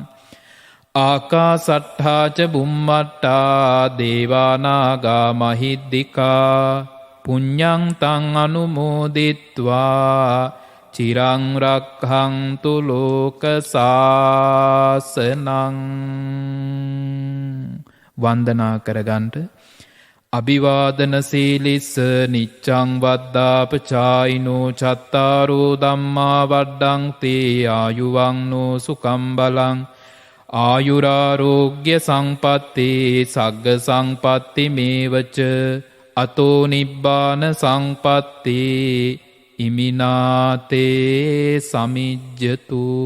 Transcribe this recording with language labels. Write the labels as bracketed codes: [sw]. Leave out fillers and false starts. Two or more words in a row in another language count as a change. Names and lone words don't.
[pi] ආකාසට්ඨාච බුම්මට්ටා දේවානාගා මහිද්దికා පුඤ්ඤං තං අනුමෝදිත්වා චිරං රක්ඛන්තු ලෝක සාසනං. [si] වන්දනා කරගන්ට. [pi] අභිවාදන සීලිස්ස නිච්ඡං වද්දාපචායිනෝ චත්තාරෝ ධම්මා වඩ්ඩන්ති ආයුවංනෝ සුඛං බලං ආයුරාරෝග්‍ය සංපත්ති සග්ග සංපත්ති මේවච අතෝ නිබ්බාන සංපත්ති ඉමිනාතේ සමිජ්ජතු.